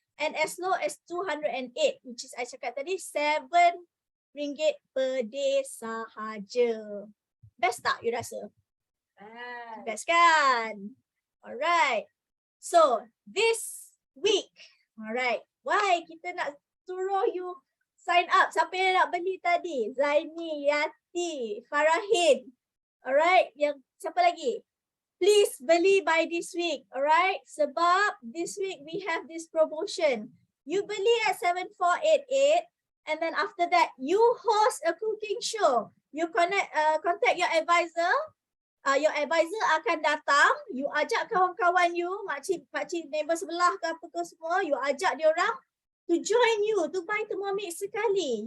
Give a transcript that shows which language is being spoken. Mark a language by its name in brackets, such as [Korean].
[English] And as low as 208, which is I [Malay] cakap tadi, [English] RM7 per day sahaja. [Malay] Best tak you rasa? Best kan? [English] Alright. So, this week, alright, why [Malay] kita nak suruh [English] you sign up? [Malay] Siapa yang nak beli tadi? Zaini, Yati, Farahin. Alright, yang siapa lagi? [English] Please beli by this week, alright? Sebab this week we have this promotion. You beli at 7,488 and then after that, you host a cooking show. You contact your advisor. Your advisor [Malay] akan datang, you ajak kawan-kawan you, makcik neighbor sebelah ke apa ke semua, you ajak dia orang [English] to join you, to buy Thermomix [Malay] sekali.